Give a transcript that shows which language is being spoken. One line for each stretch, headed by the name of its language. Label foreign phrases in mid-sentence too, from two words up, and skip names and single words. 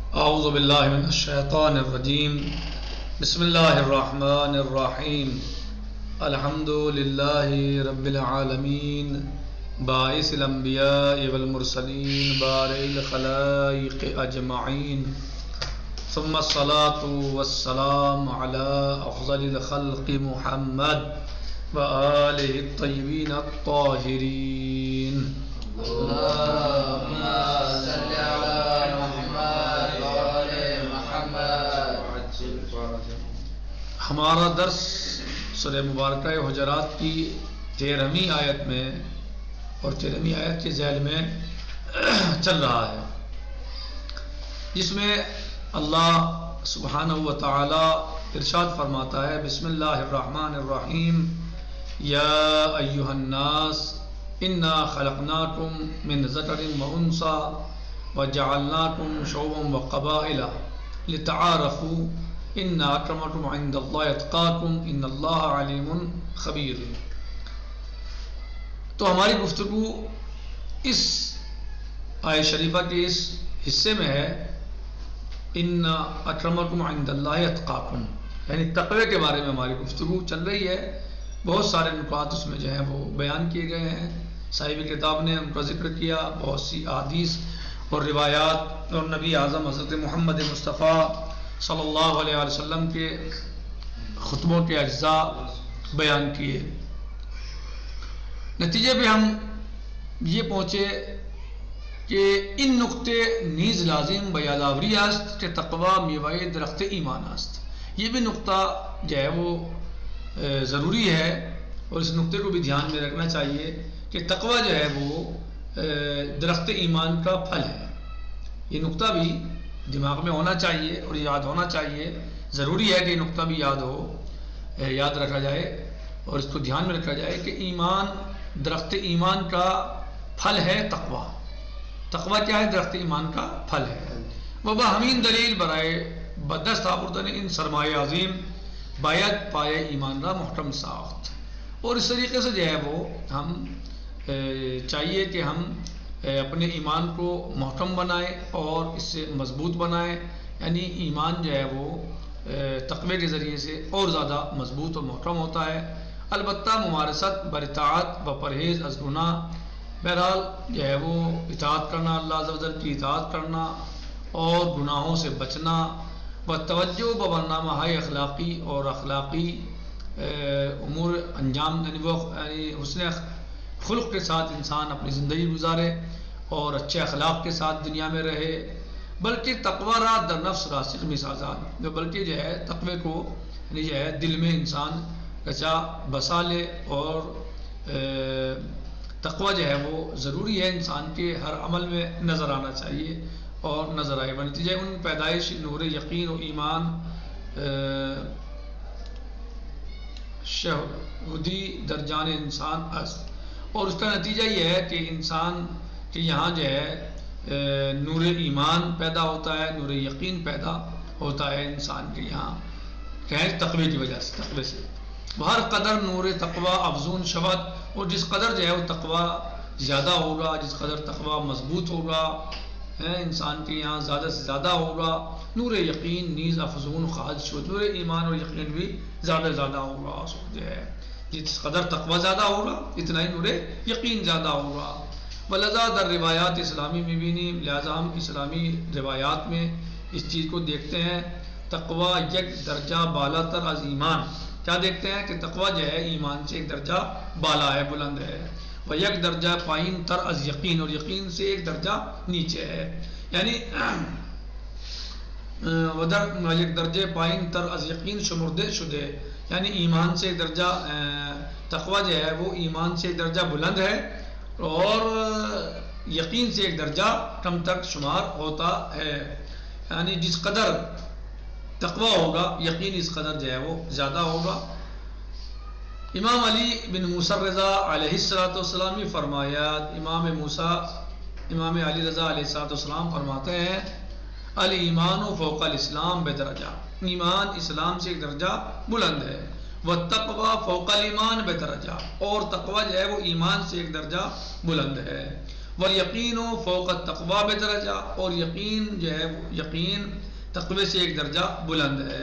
Arabic: اعوذ باللہ من الشیطان الرجیم بسم اللہ الرحمن الرحیم الحمد للہ رب العالمین باعث الانبیاء والمرسلین بارئ الخلائق اجمعین ثم الصلاة والسلام علی افضل الخلق محمد وآلہ الطیبین الطاہرین اللهم صل على محمد وآل محمد.
Urdu: ہمارا درس سورہ مبارکہ حجرات کی 13ویں آیت میں اور 13ویں آیت کے ذیل میں چل رہا ہے، جس میں اللہ
Arabic: سبحانہ و تعالی
Urdu: ارشاد فرماتا ہے
Arabic: بسم اللہ الرحمن الرحیم یا ایہا الناس انا خلقناکم من ذکر وانثی وجعلناکم شعوبا وقبائل لتعارفوا ان اکرمکم عند اللہ اتقاکم ان اللہ علیم خبیر۔
Urdu: تو ہماری گفتگو اس آیت شریفہ کے اس حصے میں ہے
Arabic: ان اکرمکم عند اللہ اتقاکم،
Urdu: یعنی تقوی کے بارے میں ہماری گفتگو چل رہی ہے۔ بہت سارے نکات اس میں جو ہیں وہ بیان کیے گئے ہیں، صاحب کتاب نے ان کا ذکر کیا، بہت سی احادیث اور روایات اور نبی اعظم حضرت محمد مصطفیٰ
Arabic: صلی اللہ علیہ وسلم
Urdu: کے خطبوں کے اجزاء بیان کیے۔ نتیجے پہ ہم یہ پہنچے کہ
Persian: ان نقطے نیز لازم بیاداوری است کہ تقوی میوہ درخت ایمان است۔
Urdu: یہ بھی نقطہ جو ہے وہ ضروری ہے اور اس نقطے کو بھی دھیان میں رکھنا چاہیے کہ تقوی جو ہے وہ درخت ایمان کا پھل ہے۔ یہ نقطہ بھی دماغ میں ہونا چاہیے اور یاد ہونا چاہیے، ضروری ہے کہ یہ نقطہ بھی یاد رکھا جائے اور اس کو دھیان میں رکھا جائے کہ ایمان، درخت ایمان کا پھل ہے تقوی۔ تقوی کیا ہے؟ درخت ایمان کا پھل ہے۔
Persian: وبا ہمین دلیل برائے بدست آوردن ان سرمایہ عظیم باید پائے ایمان را محکم ساخت۔
Urdu: اور اس طریقے سے جو ہے وہ ہم چاہیے کہ ہم اپنے ایمان کو محکم بنائیں اور اس سے مضبوط بنائیں، یعنی ایمان جو ہے وہ تقوی کے ذریعے سے اور زیادہ مضبوط اور محکم ہوتا ہے۔
Persian: البتہ ممارست براطاعت و پرہیز از گناہ،
Urdu: بہرحال جو ہے وہ اطاعت کرنا، اللہ
Arabic: عز و جل
Urdu: کی اطاعت کرنا اور گناہوں سے بچنا،
Persian: و توجہ و برنامہ ہائے اخلاقی
Urdu: اور اخلاقی امور انجام، یعنی حسن خلق کے ساتھ انسان اپنی زندگی گزارے اور اچھے اخلاق کے ساتھ دنیا میں رہے، بلکہ
Persian: تقوی را در نفس راسخ مسازات،
Urdu: بلکہ جو ہے تقوی کو یعنی جو ہے دل میں انسان رچا بسا لے۔ اور تقوی جو ہے وہ ضروری ہے، انسان کے ہر عمل میں نظر آنا چاہیے اور نظر آئے۔
Persian: بنتیجہ ان پیدائش نور یقین و ایمان شہودی در جان انسان است،
Urdu: اور اس کا نتیجہ یہ ہے کہ انسان کے یہاں جو ہے نور ایمان پیدا ہوتا ہے، نور یقین پیدا ہوتا ہے انسان کے یہاں، کہ تقوی کی وجہ سے، تقوی سے
Persian: ہر قدر نور تقوی افزون شود،
Urdu: اور جس قدر جو ہے وہ تقوی زیادہ ہوگا، جس قدر تقوی مضبوط ہوگا انسان کے یہاں زیادہ سے زیادہ ہوگا،
Persian: نور یقین نیز افزون خواہد شد،
Urdu: نور ایمان اور یقین بھی زیادہ زیادہ ہوگا۔ جو ہے جس قدر تقوی زیادہ ہوگا اتنا ہی نور یقین زیادہ ہوگا۔
Persian: ولذا در روایات اسلامی
Urdu: میں بھی نہیں، لہذا ہم اسلامی روایات میں اس چیز کو دیکھتے ہیں،
Persian: تقوی یک درجہ بالا تر از ایمان،
Urdu: کیا دیکھتے ہیں کہ تقوی جو ہے ایمان سے ایک درجہ بالا ہے، بلند ہے، وہ
Persian: یک درجہ پائین تر از یقین،
Urdu: اور یقین سے ایک درجہ نیچے ہے، یعنی
Persian: یک درجہ پائین تر از یقین شمردے شدے،
Urdu: یعنی ایمان سے ایک درجہ تقوی جو ہے وہ ایمان سے ایک درجہ بلند ہے اور یقین سے ایک درجہ کم تک شمار ہوتا ہے، یعنی جس قدر تقوی ہوگا یقین اس قدر جو ہے وہ زیادہ ہوگا۔ امام علی بن موسیٰ رضا
Arabic: علیہ السلام
Urdu: نے فرمایا، امام علی رضا
Arabic: علیہ السلام
Urdu: فرماتے ہیں
Arabic: الایمان فوق الاسلام بدرجہ،
Urdu: ایمان اسلام سے ایک درجہ بلند ہے،
Arabic: والتقوی فوق الایمان بدرجہ،
Urdu: اور تقوی جو ہے وہ ایمان سے ایک درجہ بلند ہے،
Arabic: والیقین فوق التقوی بدرجہ،
Urdu: اور یقین جو ہے یقین تقوی سے ایک درجہ بلند ہے۔